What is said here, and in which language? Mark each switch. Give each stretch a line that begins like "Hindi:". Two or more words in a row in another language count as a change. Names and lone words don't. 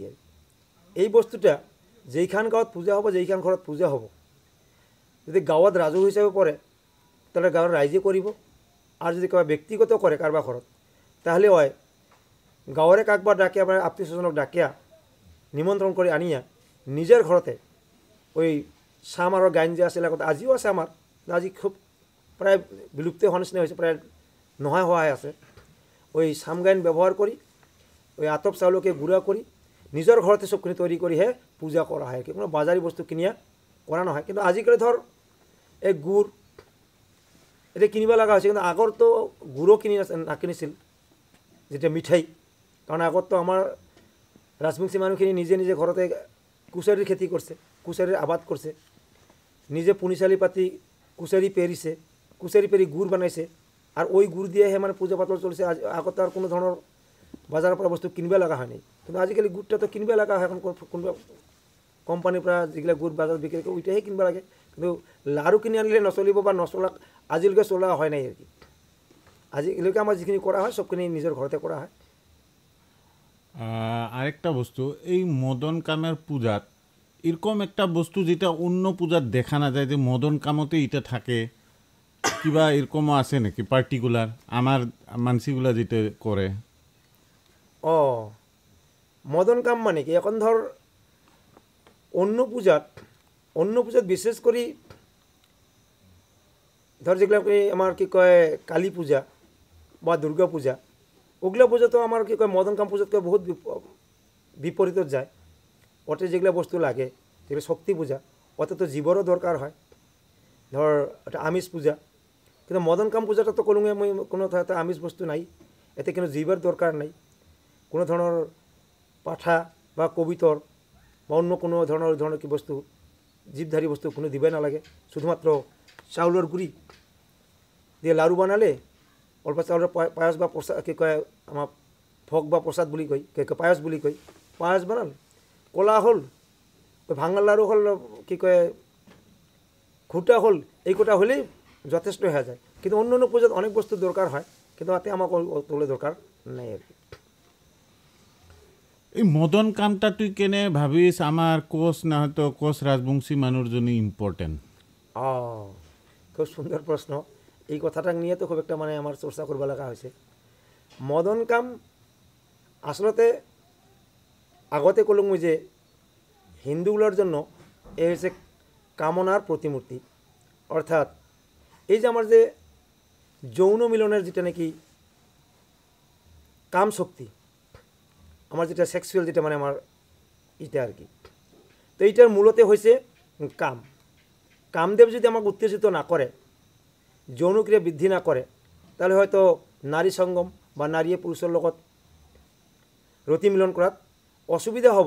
Rangpuri: আর এই বস্তুটা যেইখান গাঁৱত পূজা হব, যেইখান ঘৰত পূজা হব, যদি গাঁৱত ৰাজহুৱা হিচাপে পড়ে তাহলে গাঁৱৰ রাইজে করিব। আর যদি কেউ ব্যক্তিগত করে কারবা ঘৰত তাহলে হয় গাঁৱৰে কাকবা ডাকিয়া বা আত্মীয় স্বজনক ডাকিয়া নিমন্ত্রণ করে আনিয়া নিজের ঘরতে ওই সাম আর গাইন যে আছে এলাকাতে আজিও আছে আমার, আজি খুব প্রায় বিলুপ্ত হওয়ার নিচিনা হয়েছে, প্রায় নোহোৱা হওয়াই আছে। ওই সাম গাইন ব্যবহার করি ওই আতপ চাউলকে গুঁড়া করি নিজের ঘরতে সবখিনি তৈরি করি হে পূজা করা হয়। কোনো বাজারি বস্তু কিনিয়া করা নহয়। কিন্তু আজিকালি ধর এই গুড় এটা কিনিবা লাগা হয়েছে, কিন্তু আগর তো গুড়ও কিনি নাকিনিছিল যেটা মিঠাই। কারণ আগত তো আমার রাজবংশী মানুহখিনি নিজে নিজে ঘরতে কুশারির খেতি করছে, কুশারির আবাদ করছে, নিজে পুনিশালি পাতি কুশারি পেরিছে, কুশারি পেরি গুড় বানাইছে। আর ওই গুড় দিয়ে মানে পূজা পাতল চলছে। আগত আর কোনো ধরনের বাজারের পৰা বস্তু কিনবা লাগা হয়নি। কিন্তু আজিকালি গুড়টা তো কিনবা লাগা হয়, এখন কোনোবা কোম্পানির পৰা যেগুলা গুড় বাজার বিক্রি করে ওইটাই কিনবা লাগে। কিন্তু লাড়ু কিনে আনলে নচলিব বা নচলা আজিলৈকে চলা হয় নাই আর কি। আজিলৈকে আমার যিখিনি করা হয় সবখিনি নিজের ঘরতে করা হয়। আরেকটা বস্তু, এই মদন কামের পূজাত এরকম একটা বস্তু যেটা অন্য পূজাত দেখা না যায়, যে মদন কামতে এটা থাকে, কিবা এরকমও আছে নাকি পার্টিকুলার আমার মানসিগুলা যেটা করে? মদন কাম মানে কি, এখন ধর অন্য পূজাত বিশেষ করে ধর যেগুলো আমার কি কয় কালী পূজা বা দুর্গা পূজা, ওগুলা পূজা তো আমার কি কয় মদন কাম পূজাতকে বহুত বিপরীত যায়। ওতে যেগুলো বস্তু লাগে, যেগুলো শক্তি পূজা, ওতে তো জীবরও দরকার হয়। ধর ওটা আমিষ পূজা। কিন্তু মদন কাম পূজাটা তো কোনো আমিষ বস্তু নাই, এতে কোনো জীবের দরকার নাই। কোনো ধরনের পাঠা বা কবিতর বা অন্য কোনো ধরনের কি বস্তু জীবধারী বস্তু কোনো দিবে নালাগে। শুধুমাত্র চাউলের গুড়ি দিয়ে লাড়ু বানালে, অল্প চাউলের পায়স বা প্রসাদ কি কয় আমার ভোগ বা প্রসাদ বুলি কয়, পায়স বুলি কয়, পায়স বানাল, কলা হল, ওই ভাঙাল লাড়ু হল, কি কয় ঘুটা হল, এই কটা হলেই যথেষ্ট হয়ে যায়। কিন্তু অন্য অন্য পূজাত অনেক বস্তু দরকার হয়, কিন্তু তাতে আমাকে তোলে দরকার নেই আর কি। এই মদন কামটা তুই কেনে ভাবিস আমার কোচ না হয়তো কোচ রাজবংশী মানুষের জন্য ইম্পর্টেন্ট? খুব সুন্দর প্রশ্ন। এই কথাটা নিয়ে তো খুব একটা মানে আমার চর্চা করবা লাগা হয়েছে। মদন কাম আসলতে আগতে কলম যে হিন্দুগুলোর জন্য এ হচ্ছে কামনার প্রতিমূর্তি। অর্থাৎ এই যে আমার যে যৌন মিলনের যেটা নাকি কাম শক্তি, আমার যেটা সেক্সুয়াল যেটা মানে আমার এটা আর কি, তো এইটার মূলতে হয়েছে কামদেব যদি আমাকে উত্তেজিত না করে, যৌনক্রিয়া বৃদ্ধি না করে, তাহলে হয়তো নারী সঙ্গম বা নারী পুরুষের লগত রতি মিলন করাত অসুবিধা হব।